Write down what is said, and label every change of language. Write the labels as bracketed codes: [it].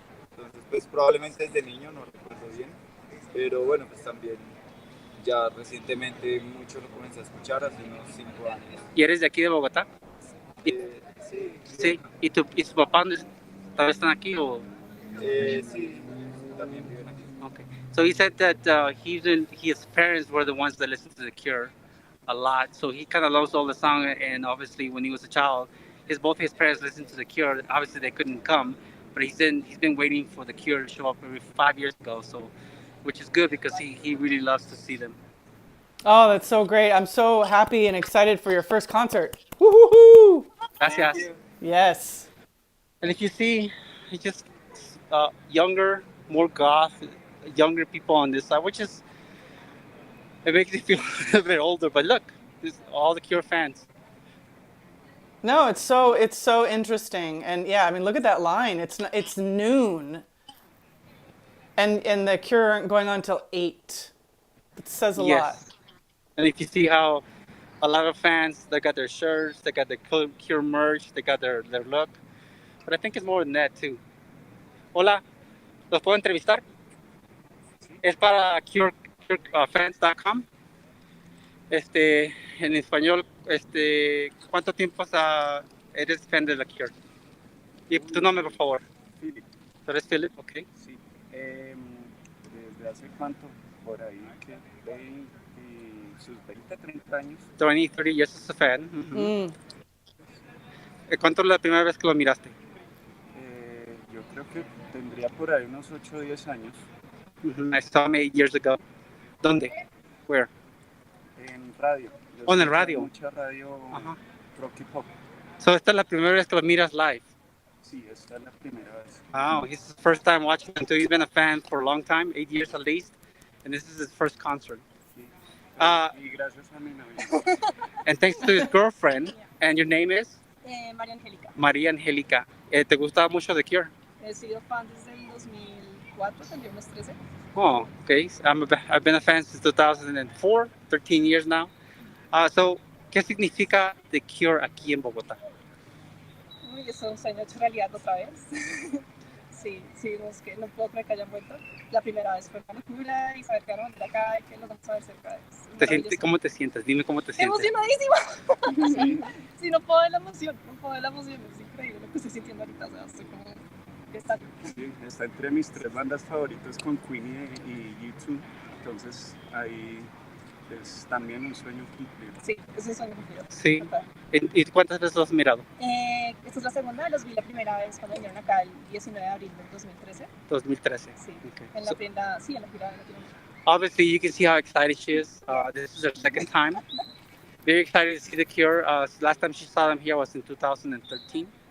[es] Entonces, pues probablemente desde niño, no recuerdo bien, pero bueno, pues también ya recientemente mucho lo comencé a escuchar, hace unos 5 años. ¿Y eres de aquí de Bogotá? Sí. Sí. ¿Y tu papá todavía están aquí o? Sí, también viven aquí. [en] Okay. So he said that his parents were the ones that listened to The Cure a lot. So he kind of loves all the song. And obviously, when he was a child, both his parents listened to The Cure. Obviously, they couldn't come, but he's been waiting for The Cure to show up maybe 5 years ago. So, which is good because he really loves to see them. Oh, that's so great. I'm so happy and excited for your first concert. Woo-hoo-hoo! [es] Gracias. [en] Yes. And if you see, it's just younger, more goth, younger people on this side, which is, it makes me feel a bit older. But look, this all the Cure fans. No, it's so interesting. And yeah, I mean, look at that line. It's noon. And the Cure aren't going on till 8. It says a lot. And if you see how a lot of fans, they got their shirts, they got the Cure merch, they got their look. But I think it's more than that too. [es] Hola, ¿los puedo entrevistar? Es para curefans.com. En español, ¿cuánto tiempo eres fan de la Cure? Y tu nombre, por favor. Philip. ¿Tú eres Philip? Ok. Sí. ¿Desde hace cuánto? Por ahí, que 20, sus 20, 30 años. [en] 20, 30 years as a fan. [es] ¿Cuánto es la primera vez que lo miraste? Yo creo que tendría por ahí unos 8 o 10 años. [en] I saw him 8 years ago. [es] ¿Dónde? [en] Where? [es] En radio. En el radio. Mucha radio rock y pop. So esta es la primera vez que lo miras live. Sí, esta es la primera vez. [en] Oh, he's his first time watching him too. He's been a fan for a long time, 8 years at least, and this is his first concert. [es] Sí. Y gracias a mi novia. [en] And thanks to his girlfriend. And your name is? [es] María Angélica. María Angélica. ¿Te gusta mucho The Cure? He sido fan desde el 2004, tendría unos 13. [en] Oh, okay. I've been a fan since 2004, 13 years now. [es] So, ¿qué significa The Cure aquí en Bogotá? Uy, es un sueño hecho realidad otra vez. Sí, es que no puedo creer que hayan vuelto. La primera vez fue una locura y saber que van a venir acá y que los vamos a ver cerca. ¿Cómo te sientes? Dime cómo te sientes. Emocionadísima. Sí, no puedo de la emoción, es increíble lo que estoy sintiendo ahorita, o sea, estoy como que está. Sí, está entre mis 3 bandas favoritas con Queen y U2, entonces ahí es también un sueño cumplido. Sí, es un sueño cumplido. Sí. ¿Y cuántas veces lo has mirado? Esta es la segunda, los vi la primera vez cuando vinieron acá el 19 de abril del 2013. 2013. Sí, [en] okay. [es] en la gira de Latinoamérica. [en] Obviously, you can see how excited she is. This is her second time. Very excited to see The Cure. Last time she saw them here was in 2013.